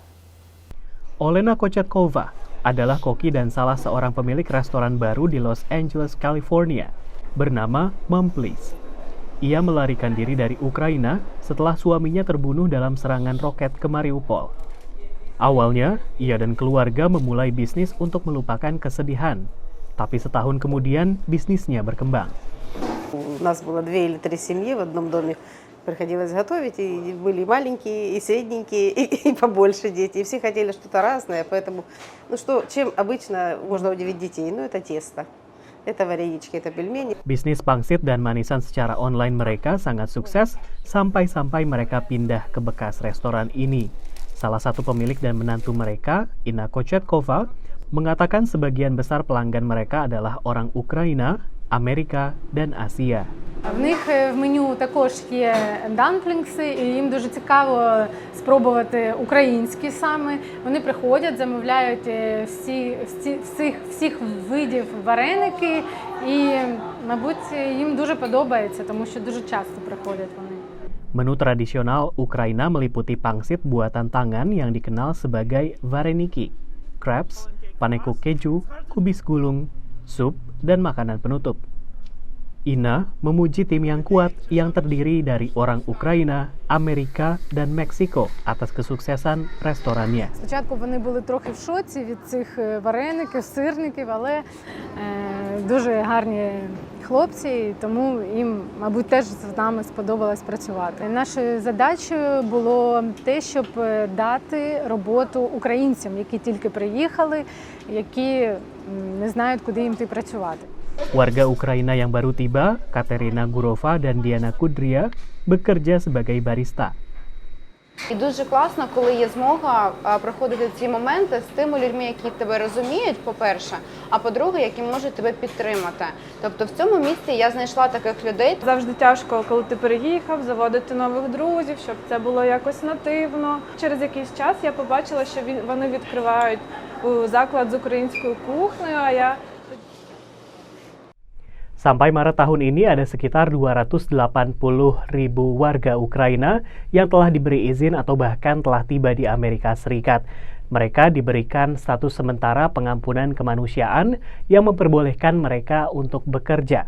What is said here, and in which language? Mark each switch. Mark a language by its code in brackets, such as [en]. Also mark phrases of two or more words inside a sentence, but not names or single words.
[id] Olena Kochetkova adalah koki dan salah seorang pemilik restoran baru di Los Angeles, California, bernama Mom Please. Ia melarikan diri dari Ukraina setelah suaminya terbunuh dalam serangan roket ke Mariupol. Awalnya, ia dan keluarga memulai bisnis untuk melupakan kesedihan. Tapi setahun kemudian, bisnisnya berkembang. [ru] У нас было 2 или 3 семьи в одном доме. Приходилось готовить, и были маленькие, и средненькие, и побольше дети. И все хотели что-то разное, поэтому, чем обычно можно удивить детей? Это тесто. Это варенички, это пельмени. [id] Bisnis pangsit dan manisan secara online mereka sangat sukses sampai mereka pindah ke bekas restoran ini. Salah satu pemilik dan menantu mereka, Inna Kochetkova, mengatakan sebagian besar pelanggan mereka adalah orang Ukraina, Amerika, dan Asia. [uk] В них в меню також є дамплінгси, і їм дуже цікаво спробувати українські саме. Вони приходять, замовляють всіх видів вареники, і, мабуть, їм дуже подобається, тому що дуже часто приходять вони. [id] Menu tradisional Ukraina meliputi pangsit buatan tangan yang dikenal sebagai vareniki, crepes, panekuk keju, kubis gulung, sup, dan makanan penutup. Inna memuji tim yang kuat yang terdiri dari orang Ukraina, Amerika, dan Meksiko atas kesuksesan restorannya. [uk] Спочатку вони були трохи в шоці від цих вареників, сирників, але дуже гарні хлопці, тому їм, мабуть, теж з нами сподобалось працювати. Нашою задачею було те, щоб дати роботу українцям, які тільки приїхали, які не знають, куди їм йти працювати. [id] Warga Ukraina yang baru tiba, Katerina Gurova dan Diana Kudria, bekerja sebagai barista. [uk] І дуже класно, коли є змога проходити ці моменти з тими людьми, які тебе розуміють, по-перше, а по-друге, які можуть тебе підтримати. Тобто в цьому місці я знайшла таких людей. Завжди тяжко, коли ти переїхав, заводити нових друзів, щоб це було якось нативно. Через якийсь час я побачила, що вони відкривають заклад з українською кухнею, а я... [id] Sampai Maret tahun ini ada sekitar 280.000 warga Ukraina yang telah diberi izin atau bahkan telah tiba di Amerika Serikat. Mereka diberikan status sementara pengampunan kemanusiaan yang memperbolehkan mereka untuk bekerja.